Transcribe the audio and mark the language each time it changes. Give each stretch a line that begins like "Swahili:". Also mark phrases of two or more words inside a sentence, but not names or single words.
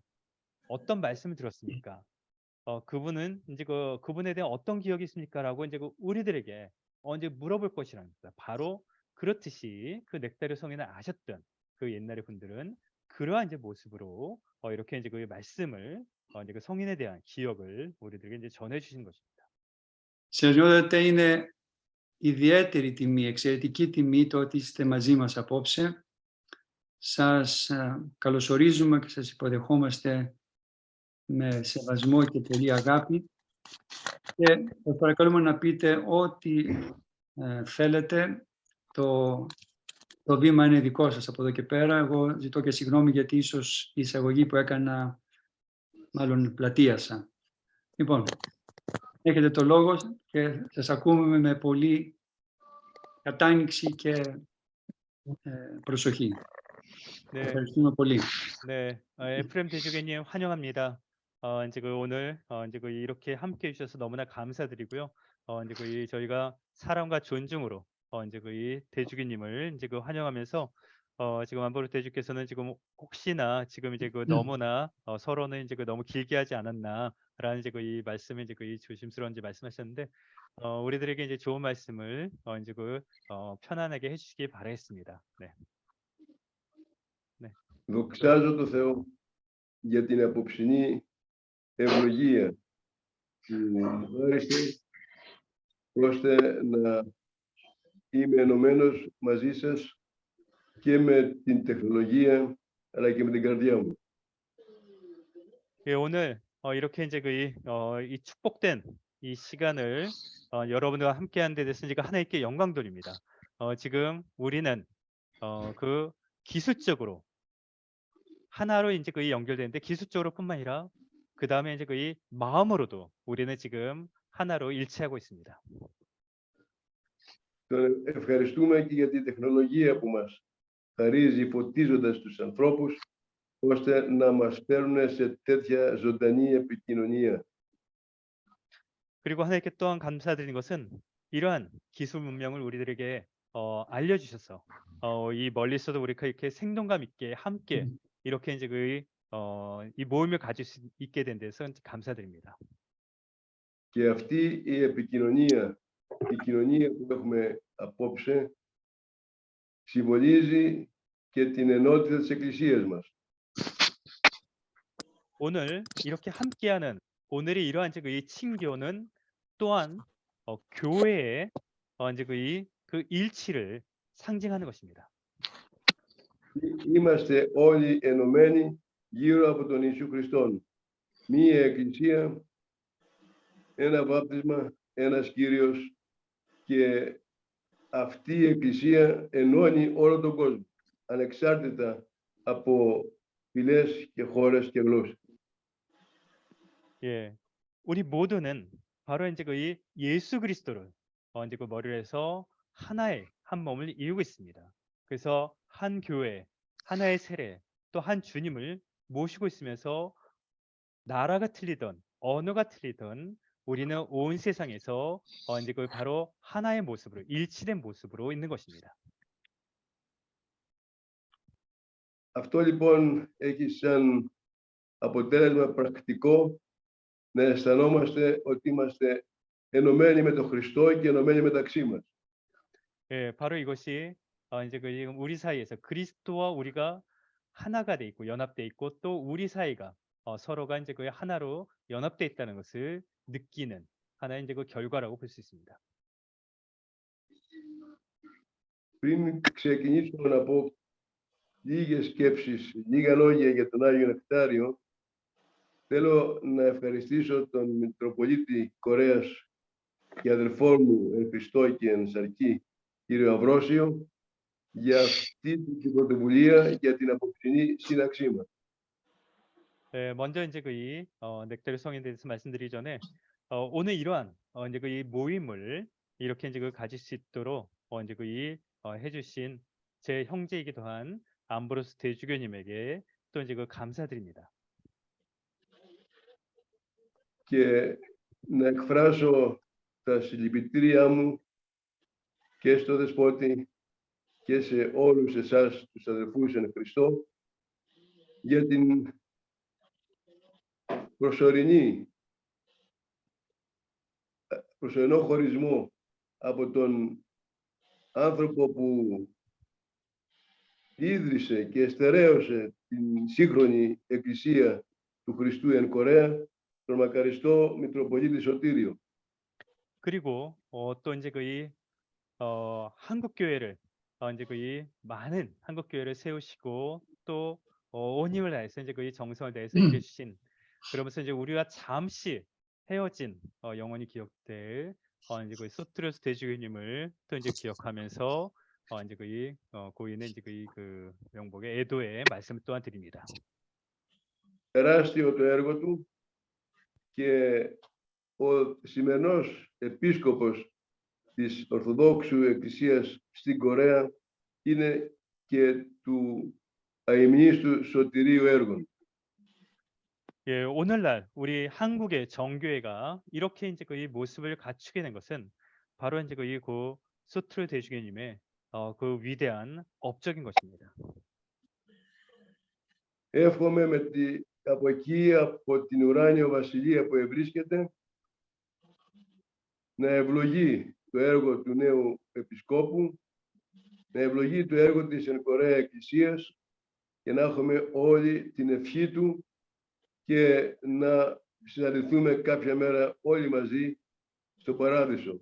Korean: 어떤 말씀을 들었습니까? 그분은 이제 그분에 대한 어떤 기억이 있습니까?라고 이제 그 우리들에게 이제 물어볼 것이라는 겁니다. 바로 그렇듯이 그 넥타리 성인을 아셨던 그 옛날의 분들은 그러한 이제 모습으로 이렇게 이제 그 말씀을 이제 그 성인에 대한 기억을 우리들에게 이제 전해 주신 것입니다.
Greek: Συγχωρείτε, είναι ιδιαίτερη τιμή, εξαιρετική τιμή το ότι είστε μαζί μας απόψε. Σας καλωσορίζουμε και σας υποδεχόμαστε με σεβασμό και πολύ αγάπη και σας παρακαλούμε να πείτε ό,τι θέλετε. Το βήμα είναι δικό σας από εδώ και πέρα. Εγώ ζητώ και συγγνώμη γιατί ίσως η εισαγωγή που έκανα μάλλον πλατείασα. Λοιπόν, έχετε το λόγο και σας ακούμε με πολύ κατάνοιξη και προσοχή.
Korean: 네,
Greek: ευχαριστούμε πολύ.
Korean: 네, 에프레임 대주교님 환영합니다. 이제 그 오늘 이제 그 이렇게 함께 해주셔서 너무나 감사드리고요. 이제 그 저희가 사랑과 존중으로 이제 그 이 대주교님을 이제 그 환영하면서 지금 안보르 대주께서는 지금 혹시나 지금 이제 그 너무나 서로는 이제 그 너무 길게 하지 않았나라는 이제 그 이 말씀을 이제 그 이 조심스러운 이제 말씀하셨는데 우리들에게 이제 좋은 말씀을 이제 그 편안하게 해주시기 바라겠습니다. 네.
Greek: Δοξάζω το Θεό για την απόψινή ευλογία που μου χάρισε ώστε να είμαι ενωμένος μαζί σας και με την τεχνολογία αλλά και με την καρδιά μου.
Korean: 예, 오늘 이렇게 이제 이 축복된 이 시간을 여러분과 함께하는 데 대해서 제가 하나님께 영광 돌립니다. 지금 우리는 그 기술적으로 하나로 이제 이 연결되는데 기술적으로뿐만 아니라 그 다음에 이제 이 마음으로도 우리는 지금 하나로 일치하고 있습니다.
Greek: Ευχαριστούμε και για την τεχνολογία που μας χαρίζει φωτίζοντας τους ανθρώπους ώστε να μας φέρουν σε τέτοια ζωντανή επικοινωνία.
Korean: 그리고 하나님께 또한 감사드리는 것은 이러한 기술 문명을 우리들에게 알려주셔서 이 멀리서도 우리가 이렇게 생동감 있게 함께 이렇게 이제 이 모임을 가질 수 있게 된 데서 감사드립니다.
Greek: Και αυτή η επικοινωνία, η κοινωνία που έχουμε απόψε, συμβολίζει και την ενότητα της Εκκλησίας μας.
Korean: 오늘 이렇게 함께하는 오늘의 이러한 이제 이 친교는 또한 교회의 이제 그 일치를 상징하는 것입니다.
Greek: Είμαστε όλοι ενωμένοι γύρω από τον Ιησού Χριστόν. Μία Εκκλησία, ένα βάπτισμα, ένας Κύριος και αυτή η Εκκλησία ενώνει όλο τον κόσμο, ανεξάρτητα από φυλές και χώρες και γλώσσες.
Korean: 예, 우리 모두는 바로 이제 이 예수 그리스도를 이제 그 머리로 해서 하나의 한 몸을 이루고 있습니다. 그래서 한 교회, 하나의 세례, 또 한 주님을 모시고 있으면서 나라가 틀리던 언어가 틀리던 우리는 온 세상에서 이제 그 바로 하나의 모습으로 일치된 모습으로 있는 것입니다.
Greek: Αυτό λοιπόν έχει σαν αποτέλεσμα πρακτικό να αισθανόμαστε ότι είμαστε ενωμένοι με τον Χριστό και ενωμένοι μεταξύ μας.
Korean: 예, 바로 이것이 이제 그 지금 우리 사이에서 그리스도와 우리가 하나가 돼 있고 연합돼 있고 또 우리 사이가 서로가 이제 그 하나로 연합돼 있다는 것을 느끼는 하나의 이제 그 결과라고 볼 수 있습니다.
Greek: Πριν ξεκινήσω να πω λίγες σκέψεις, λίγα λόγια για τον Άγιο Νεκτάριο, Θέλω να ευχαριστήσω τον Μητροπολίτη Κορέας και αδελφό μου εν Χριστώ και εν Σαρκή, κύριο Αμβρόσιο, για αυτή την πρωτοβουλία για την απόψινή σύναξή μας.
Korean: 먼저 이제 이 넥타리 성인에 대해서 말씀드리기 전에 오늘 이러한 이제 이 모임을 이렇게 이제 가질 수 있도록 이제 해주신 제 형제이기도 한 암브로스 대주교님에게 또 이제 감사드립니다.
Greek: Και να εκφράσω τα συλληπιτήριά μου και στο Δεσπότη και σε όλους εσάς τους αδελφούς εν Χριστώ για την προσωρινό χωρισμό από τον άνθρωπο που ίδρυσε και εστερέωσε την σύγχρονη Εκκλησία του Χριστού εν Κορέα, τον μακαριστό Μητροπολίτη Σωτήριο.
Korean: 그리고 또 이제 한국 교회를 이제 많은 한국 교회를 세우시고 또 온 힘을 다해서 이제 정성을 다해서 일해주신, 그러면서 이제 우리와 잠시 헤어진 영원히 기억될 이제 소트로스 대주교님을 또 이제 기억하면서 이제 고인의 이제 그 명복의 애도의 말씀을 또한 드립니다.
Greek: Τεράστιο το έργο του και ο σημερινός επίσκοπος της Ορθοδόξου Εκκλησίας στην Κορέα είναι και του αημνίστου σωτηρίου έργων.
Korean: 예, 오늘날 우리 한국의 정교회가 이렇게 이제 이 모습을 갖추게 된 것은 바로 이제 그 소트로 대주교님의 그 위대한 업적인 것입니다.
Greek: Εύχομαι από εκεί, από την ουράνιο βασιλεία που ευρίσκεται, να ευλογεί το έργο του νέου επισκόπου, να ευλογεί το έργο της εν Κορέα Εκκλησίας και να έχουμε όλη την ευχή του και να συναντηθούμε κάποια μέρα όλοι μαζί στο Παράδεισο.